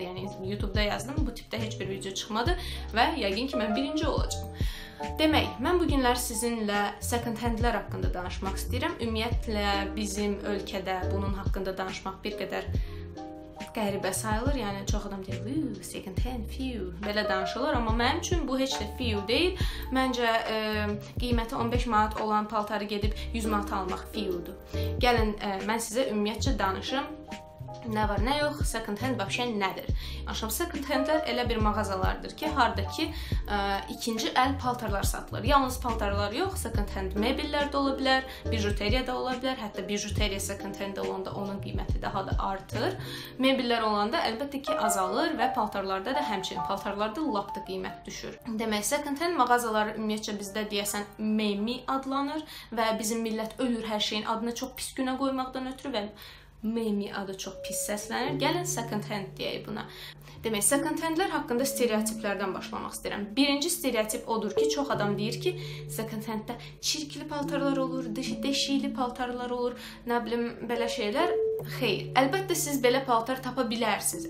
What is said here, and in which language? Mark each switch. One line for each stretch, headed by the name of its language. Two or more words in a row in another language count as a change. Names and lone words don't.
Azerbaijani: Yəni YouTube-da yazdım, bu tipdə heç bir video çıxmadı və yəqin ki, mən birinci olacağam. Demək, mən bu günlər sizinlə
English: second handlər
Azerbaijani: haqqında danışmaq istəyirəm. Ümumiyyətlə bizim ölkədə bunun haqqında danışmaq bir qədər qəribə sayılır. Yəni çox adam deyir,
English: second hand, few,
Azerbaijani: belə danışılır. Amma mənim üçün bu heç də few deyil. Məncə qiyməti 15 manat olan paltarı gedib 100 manat almaq fewdur. Gəlin, mən sizə ümumiyyətcə danışım. Nə var, nə yox,
English: second hand
Azerbaijani: vəbşə nədir? Aşağı second handlər elə bir mağazalardır ki, haradakı ikinci əl paltarlar satılır. Yalnız paltarlar yox,
English: second hand
Azerbaijani: mebellər də ola bilər, bijuteriya da ola bilər. Hətta bijuteriya
English: second hand
Azerbaijani: olanda onun qiyməti daha da artır. Mebellər olanda əlbəttə ki, azalır və paltarlarda da həmçinin paltarlarda lap da qiymət düşür. Demək,
English: second hand
Azerbaijani: mağazaları ümumiyyətcə bizdə deyəsən memi adlanır və bizim millət ölür hər şeyin adını çox pis günə qoymaqdan ötürü və memi adı çox pis səslənir. Gəlin
English: second hand
Azerbaijani: deyək buna. Demək,
English: second handlər
Azerbaijani: haqqında stereotiplərdən başlamaq istəyirəm. Birinci stereotip odur ki, çox adam deyir ki,
English: second handdə
Azerbaijani: çirkli paltarlar olur, deşikli paltarlar olur, nə bilim, belə şeylər. Xeyr, əlbəttə siz belə paltar tapa bilərsiniz.